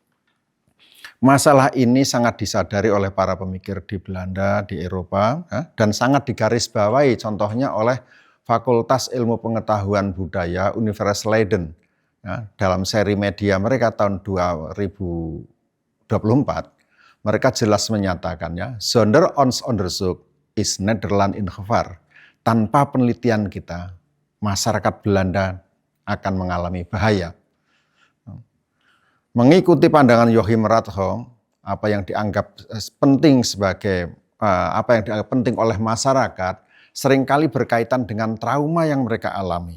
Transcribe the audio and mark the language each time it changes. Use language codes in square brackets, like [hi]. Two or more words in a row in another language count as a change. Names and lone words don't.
[id] Masalah ini sangat disadari oleh para pemikir di Belanda, di Eropa, dan sangat digarisbawahi contohnya oleh Fakultas Ilmu Pengetahuan Budaya Universitas Leiden. Dalam seri media mereka tahun 2024, mereka jelas menyatakannya, [nl] zonder ons onderzoek is Nederland in gevaar. [id] Tanpa penelitian kita, masyarakat Belanda akan mengalami bahaya. Mengikuti pandangan Joachim Radho, apa yang dianggap penting oleh masyarakat seringkali berkaitan dengan trauma yang mereka alami.